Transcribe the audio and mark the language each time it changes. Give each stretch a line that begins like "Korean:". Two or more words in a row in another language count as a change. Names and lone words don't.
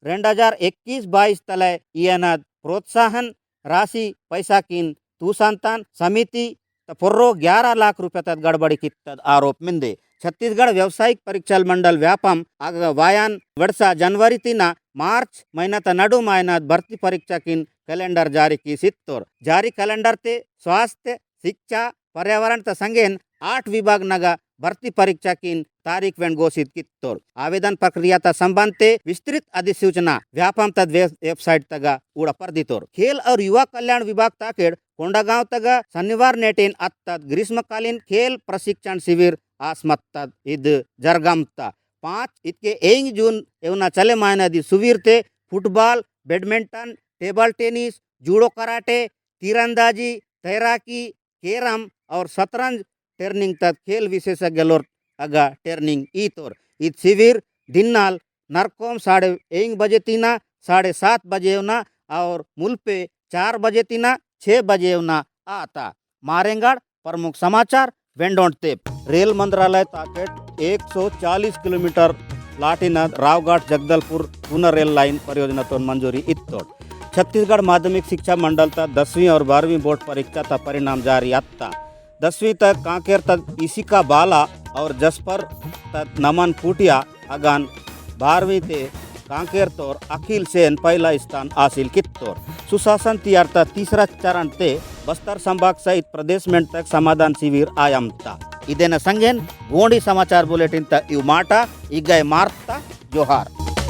Gondi: 2021-22 तलय इयनत
Hindi: प्रोत्साहन राशि
Gondi: पैसा किन तूसंतान समिति तपोर्रो 11 लाख रुपये तक गड़बड़ी कित्तद आरोप मिंदे छत्तीसगढ़ व्यावसायिक परीक्षा मंडल व्यापम वायान वर्षा जनवरी तीना मार्च महीना त नडु मायनत भर्ती परीक्षा किन कैलेंडर जारी की सित्तोर जारी कैलेंडर ते
Hindi: स्वास्थ्य शिक्षा पर्यावरण
Gondi: त संगेन 8 विभाग नगा भर्ती परीक्षा किन तारीख वेन घोषित कित्तोर
Hindi: आवेदन प्रक्रिया
Gondi: ता संबंध ते
Hindi: विस्तृत अधिसूचना
Gondi: व्यापम तद वेबसाइट तगा उड़ा पर दितोर खेल और युवा कल्याण विभाग ताकेड़ कोंडागांव तगा शनिवार नेटेन अत्तद
Hindi: ग्रीष्मकालीन खेल प्रशिक्षण शिविर
Gondi: आसमत्तद इद जरगमता 5 इतके 1 जून एवना चले मायना दी सुवीर ते फुटबॉल बैडमिंटन टेबल टेनिस जूडो कराटे तीरंदाजी तैराकी कैरम और शतरंज ट्रेनिंग तक
Hindi: खेल विशेषज्ञ
Gondi: लोर अगा ट्रेनिंग ईतोर इत शिविर दिन्नाल नरकोम 1:30 बजे तीना 7:30 बजे होना और मुल्पे 4 बजे तीना 6 बजे होना आता मारेंगड़
Hindi: प्रमुख समाचार
Gondi: वेंडोंट तेप रेल मंत्रालय ताकेट 140 किलोमीटर लाटिना रावघाट जगदलपुर
Hindi: पुनः रेल लाइन परियोजना
Gondi: तो मंजूरी इत्तोड़ छत्तीसगढ़ माध्यमिक शिक्षा मंडल तक 10वीं और 12वीं बोर्ड परीक्षा तक परिणाम जारी अत्ता 10वीं तक कांकेर तक इसिका बाला और जसपर तक नमन फूटिया अगान 12वीं ते कांकेर तोर अखिल सेन
Hindi: पहला स्थान हासिल
Gondi: कित्तोर सुशासन तियारता तीसरा चरण ते बस्तर संभाग सहित प्रदेश में तक
Hindi: समाधान शिविर
Gondi: आयमता इदेन संगेन
Hindi: गोंडी समाचार बुलेटिन
Gondi: तक इव माटा इगय मार्ता जोहार।